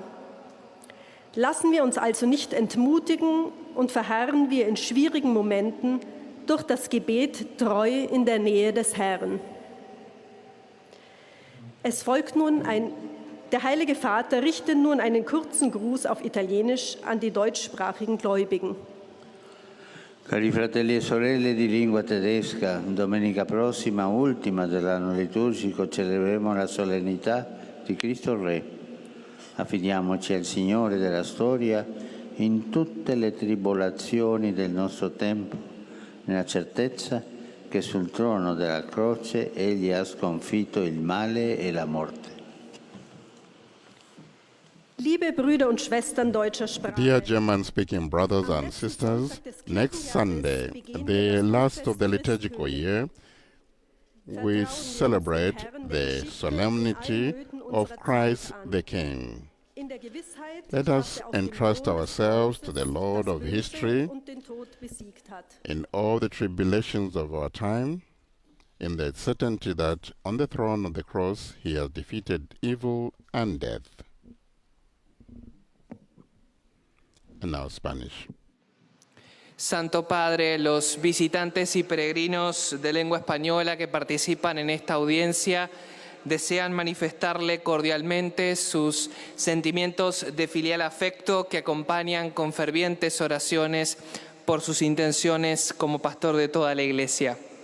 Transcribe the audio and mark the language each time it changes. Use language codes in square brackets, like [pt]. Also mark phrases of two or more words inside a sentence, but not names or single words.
[de] Lassen wir uns also nicht entmutigen und verharren wir in schwierigen Momenten durch das Gebet treu in der Nähe des Herrn. Es folgt nun der Heilige Vater richtet nun einen kurzen Gruß auf Italienisch an die deutschsprachigen Gläubigen. [it] Cari fratelli e sorelle di lingua tedesca, domenica prossima, ultima dell'anno liturgico, celebreremo la solennità di Cristo Re. Affidiamoci al Signore della storia in tutte le tribolazioni del nostro tempo, nella certezza che sul trono della croce Egli ha sconfitto il male e la morte. [de] Liebe Brüder und Schwestern deutscher Sprache. [en] Dear German-speaking brothers and sisters, next Sunday, the last of the liturgical year, we celebrate the solemnity of Christ the King. Let us entrust ourselves to the Lord of history in all the tribulations of our time, in the certainty that on the throne of the cross he has defeated evil and death. And now Spanish. [es] Santo Padre, los visitantes y peregrinos de lengua española que participan en esta audiencia desean manifestarle cordialmente sus sentimientos de filial afecto que acompañan con fervientes oraciones por sus intenciones como pastor de toda la Iglesia.